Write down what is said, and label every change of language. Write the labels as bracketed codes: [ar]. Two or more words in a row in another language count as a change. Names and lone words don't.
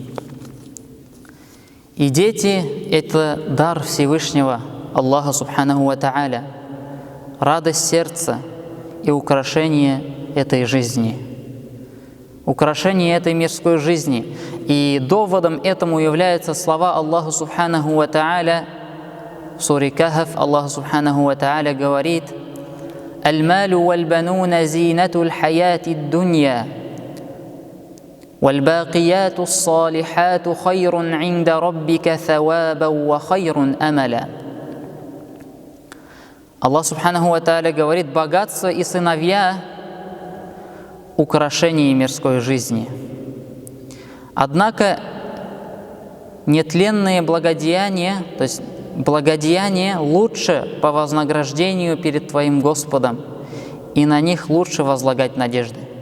[ru] И дети – это дар Всевышнего [ar] الله سبحانه وتعالى, [ru] радость сердца и украшение этой жизни. Украшение этой мирской жизни. И доводом этому являются слова [ar] الله سبحانه وتعالى. [ru] В суре Кахф [ar] الله سبحانه وتعالى говорит: «المال والبنون زينة الحياة الدنيا والباقيات الصالحات خير عند ربك ثوابا وخير أملا». الله سبحانه وتعالى [ru] говорит: богатство и сыновья – украшение мирской жизни. Однако нетленные благодеяния, то есть благодеяния лучше по вознаграждению перед Твоим Господом, и на них лучше возлагать надежды.